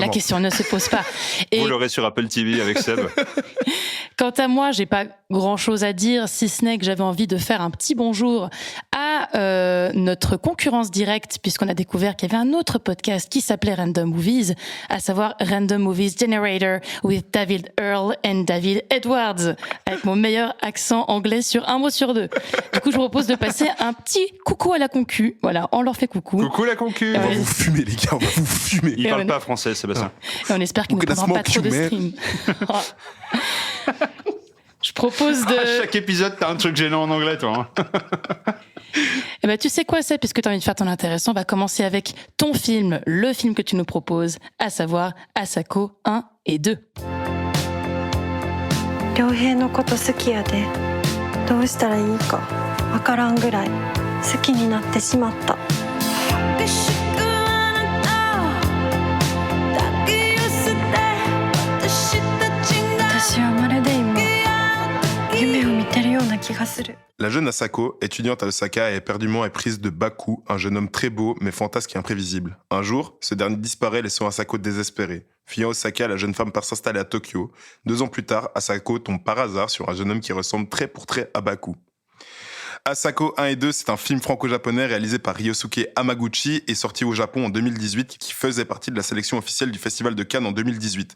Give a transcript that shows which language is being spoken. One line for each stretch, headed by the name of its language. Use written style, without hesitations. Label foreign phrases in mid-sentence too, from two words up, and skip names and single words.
French: la question ne se pose pas. Et Vous l'aurez sur Apple TV avec Seb. quant à moi, j'ai pas grand-chose à dire, si ce n'est que j'avais envie de faire un petit bonjour à notre concurrence directe, puisqu'on a découvert qu'il y avait un autre podcast qui s'appelait Random Movies, à savoir Random Movies Generator with David Earl and David Edwards, avec mon meilleur accent anglais sur un mot sur deux. Du coup, je vous propose de passer un petit coucou à la concu. Voilà, on leur fait coucou. Coucou la concu. On va Ouais. vous fumer, les gars, on va vous fumer. Il Et parle on est- pas français, Sébastien. Et on espère qu'il ne
English: We're gonna
French: prendra pas
English: smoke
French: trop de
English: you,
French: stream. Je propose de... À chaque épisode, t'as un truc gênant en anglais, toi. Hein. Eh ben, tu sais quoi, c'est, puisque tu as envie de faire ton intéressant, on va commencer avec ton film, le film que tu nous proposes, à savoir Asako 1 et 2.
Japanese: 良平のこと好きやでどうしたらいいかわからんぐらい好きになってしまった私はまるで今夢を見てるような気がする
French: La jeune Asako, étudiante à Osaka, est éperdument éprise de Baku, un jeune homme très beau, mais fantasque et imprévisible. Un jour, ce dernier disparaît, laissant Asako désespérée. Fuyant Osaka, la jeune femme part s'installer à Tokyo. 2 ans plus tard, Asako tombe par hasard sur un jeune homme qui ressemble trait pour trait à Baku. Asako 1 et 2, c'est un film franco-japonais réalisé par Ryosuke Hamaguchi et sorti au Japon en 2018, qui faisait partie de la sélection officielle du Festival de Cannes en 2018.